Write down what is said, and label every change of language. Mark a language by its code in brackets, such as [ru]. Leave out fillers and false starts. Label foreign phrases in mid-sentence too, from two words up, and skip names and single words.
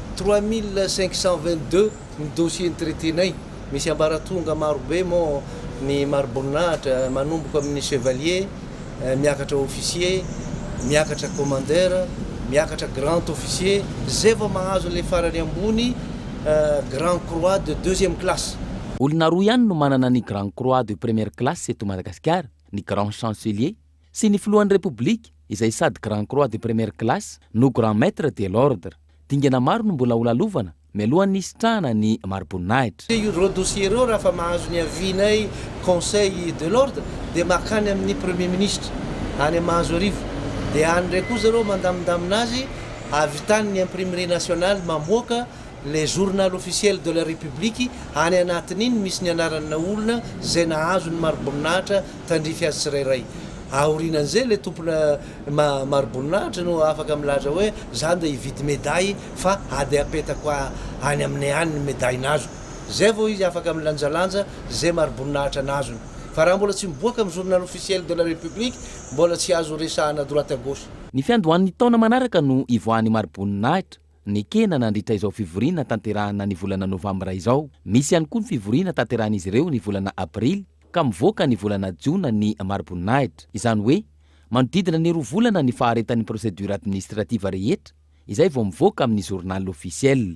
[mg] 3522 ny dossier nytraitenay misy ambaratonga marobe mo ny maroboninahitra manomboka amin'ny chevalier miakatra officier miakatra commandeur miakatra [fr] grand officier [mg] zay vao mahazo le farany ambony [fr] grand croix de deuxième classe. [mg] Olona roa ihany no manana ny [fr] grand croix de première classe [mg] eto Madagasikara, ny [fr] grand chancelier [mg] sy ny filohan'ny république izay sady [fr] grand croix de première classe [mg] no [fr] grand maître de l'ordre. [mg] Dingana maro no mbola olalovana mialohan'ny isitrahana ny mari-boninahitra. Io dossier reo raha fa mahazo ny avinay [fr] conseil de l'ordre [mg] dia makany amin'ny [fr] premier ministre [mg] any mahazo arivo dia any ndray koa zareo mandamindamina azy avy tany ny [fr] imprimerie nationale [mg] mamoaka [fr] les journal officiel de la république [mg] any anatin'iny misy ny anarana olona zay nahazo ny mari-boninahitra tandrify azy tsirairay. Aorinan'izay le tompona mari-boninahitra no afaka milaza hoe zany da hividy médaille fa ady apetako any aminay any ny médaille nazo. Zay vao izy afaka milanjalanja zay mari-boninahitra nazony. Fa raha mbola tsy miboaka amin'ny [fr] journal officiel de la république [mg] mbola tsy azo resahana [fr] droite à gauche. [mg] Ny fiandohan'ny taona manaraka no ivoahan'ny mari-boninahitra ny kena nandritra izao fivoriana tanterahana ny volana novambra izao. Misy ihany koa ny fivoriana tanterahan'izy ireo ny volana aprily ka mivoaka ny volana jiona ny mari-boninahitra. Izany hoe manodidina ny 2 volana ny faharetan'ny [fr] procédure administrative [mg] rehetra izay vao mivoaka amin'ny [fr] journal officiel.